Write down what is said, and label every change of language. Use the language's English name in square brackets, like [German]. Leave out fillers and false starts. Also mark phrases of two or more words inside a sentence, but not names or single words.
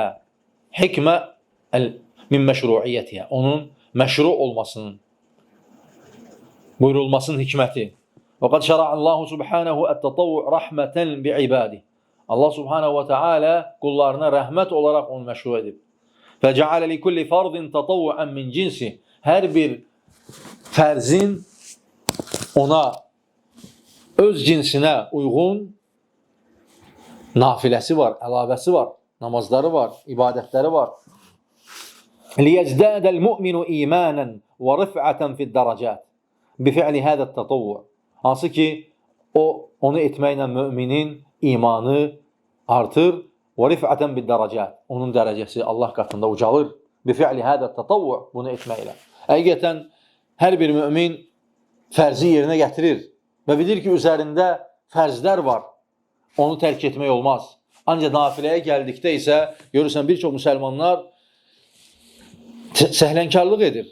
[Arabic] حكمة من مشروعيتها. [Azerbaijani] Onun məşru olmasının, buyurulmasının hikməti. [Arabic] وقد شرع الله سبحانه التطوع رحمة بعباده. [Azerbaijani] Allah [Arabic] سبحانه وتعالى [Azerbaijani] qullarına rəhmət olaraq onu məşru edib. [Arabic] فَجَعَلَ لِكُلِّ فَرْضٍ تَطَوُّعًا مِنْ cinsi. [Azerbaijani] Hər bir fərzin ona öz cinsinə uyğun nafiləsi var, əlavəsi var, namazları var, ibadətləri var. [Arabic] لِيَزْدَادَ الْمُؤْمِنُ إِيمَانًا وَرِفْعَةً فِي الدَّرَجَاتِ بِفِعْلِ هَذَا التَّطَوُّعِ. [Azerbaijani] Hansı ki, onu etməklə müminin imanı artır. [Arabic] وَرِفْعَةً بِالدَّرَجَاتِ. [Azerbaijani] Onun dərəcəsi Allah qatında ucalır. [Arabic] بِفِعْلِ هَذَا التَّطَوُّعِ. [Azerbaijani] Bunu etməklə. Həqiqətən, hər bir mümin fərzi yerinə gətirir və bilir ki, üzərində fərzlər var. Onu tərk etmək olmaz. Ancaq nafiləyə gəldikdə isə, görürsən, bir çox müsəlmanlar səhlənkarlıq edir.